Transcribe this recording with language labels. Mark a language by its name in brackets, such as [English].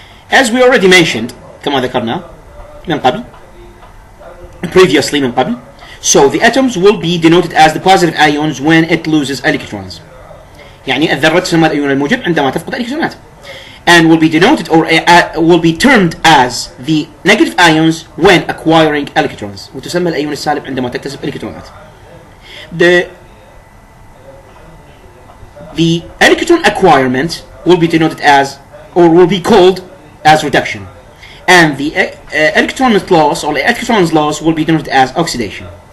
[English] As we already mentioned [Arabic] كما ذكرنا من قبل [English] previously [Arabic] من قبل, [English] so the atoms will be denoted as the positive ions when it loses electrons. [Arabic] يعني الذرة تسمى الأيون الموجب عندما تفقد الإلكترونات. [English] and will be denoted or will be termed as the negative ions when acquiring electrons. [Arabic] وتسمى الأيون السالب عندما تكتسب إلكترونات. [English] The electron acquirement will be denoted as, or will be called as reduction, and the electron loss or electrons loss will be denoted as oxidation.